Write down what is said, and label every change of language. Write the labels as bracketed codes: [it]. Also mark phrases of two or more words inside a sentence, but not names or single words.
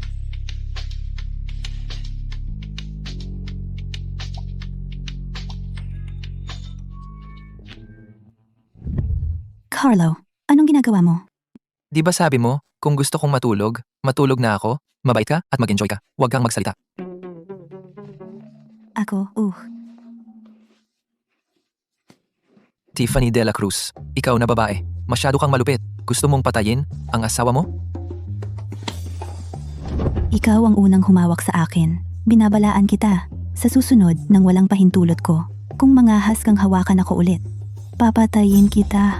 [tl] Carlo, anong ginagawa mo? Di ba sabi mo, kung gusto kong matulog, matulog na ako, mabait ka at mag-enjoy ka. Huwag kang magsalita. Ako, Tiffany de la Cruz, ikaw na babae. Masyado kang malupit. Gusto mong patayin ang asawa mo? Ikaw ang unang humawak sa akin. Binabalaan kita. Sa susunod, nang walang pahintulot ko, kung mangahas kang hawakan ako ulit, papatayin kita.